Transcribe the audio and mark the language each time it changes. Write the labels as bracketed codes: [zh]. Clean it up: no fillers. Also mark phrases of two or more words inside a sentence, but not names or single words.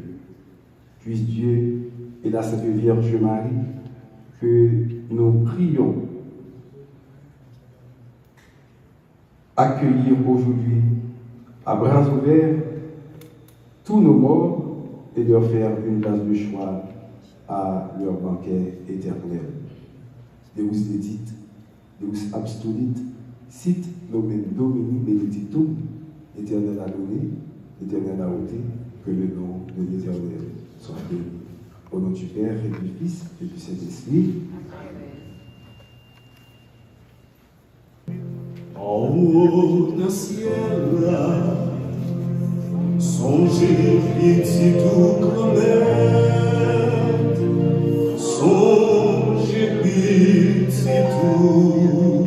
[fr] Puisse Dieu et la Sainte Vierge Marie que nous prions accueillir aujourd'hui à bras ouverts tous nos morts et leur faire une place de choix à leur banquet éternel. [la] Deus dedit, Deus abstulit, sit nomen Domini benedictum, [fr] éternel à donner, éternel à ôter, que le nom de l'Éternel soit béni. Au nom du Père et du Fils et du Saint-Esprit. En haut dans le ciel, songez petit tout grand-mère, songez petit tout.